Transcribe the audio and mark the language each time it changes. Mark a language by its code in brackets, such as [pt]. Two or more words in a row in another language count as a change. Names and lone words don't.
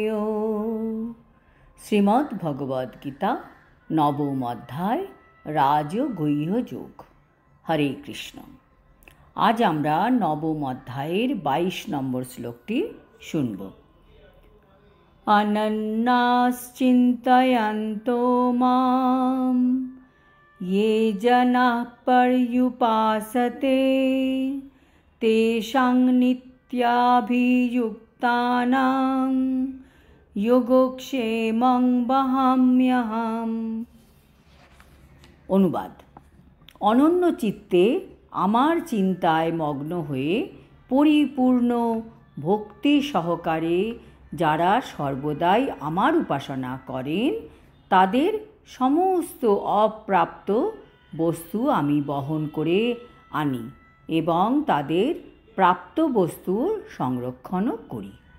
[bn] শ্রীমদ্ ভগবদ গীতা নবম অধ্যায় রাজগুহ্য যোগ। হরে কৃষ্ণ। আজ আমরা নবম অধ্যায়ের 22 নম্বর শ্লোকটি শুনব। [sa] অনন্যাশ্চিন্তয়ন্তো মাম ये जनाः पर्युपासते तेषां नित्याभियुक्तानां योगक्षेमं वहाम्यहम्। [bn] অনুবাদ: অনন্য চিত্তে আমার চিন্তায় মগ্ন হয়ে পরিপূর্ণ ভক্তি সহকারে যারা সর্বদাই আমার উপাসনা করেন তাদের সমস্ত অপ্রাপ্ত বস্তু আমি বহন করে আনি এবং তাদের প্রাপ্ত বস্তুর সংরক্ষণও করি।